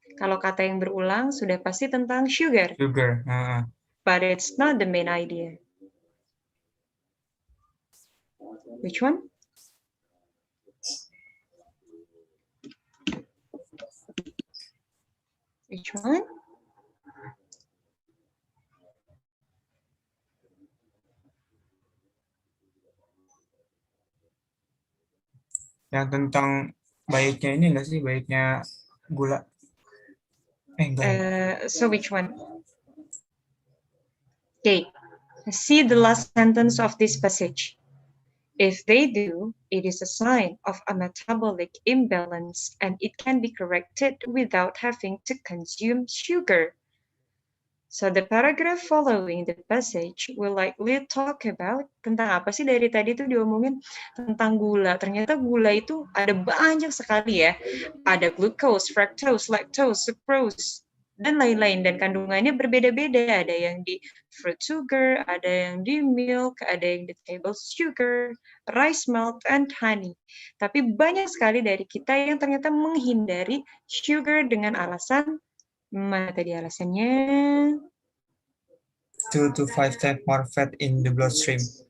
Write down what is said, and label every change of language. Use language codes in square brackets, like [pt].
[id] Kalau kata yang berulang sudah pasti tentang sugar. [en] Sugar. But it's not the main idea. Which one? Which one? [id] Yang tentang baiknya ini enggak sih, baiknya gula? Enggak. [en] So which one? Okay, see the last sentence of this passage. If they do, it is a sign of a metabolic imbalance and it can be corrected without having to consume sugar. So the paragraph following the passage will likely talk about [id] tentang apa sih dari tadi tuh diomongin tentang gula. Ternyata gula itu ada banyak sekali ya. Ada glucose, fructose, lactose, sucrose, dan lain-lain. Dan kandungannya berbeda-beda. Ada yang di fruit sugar, ada yang di milk, ada yang di table sugar, [en] rice malt, and honey. [id] Tapi banyak sekali dari kita yang ternyata menghindari sugar dengan alasan mana tadi alasannya? [en] 2 to 5 times more fat in the bloodstream.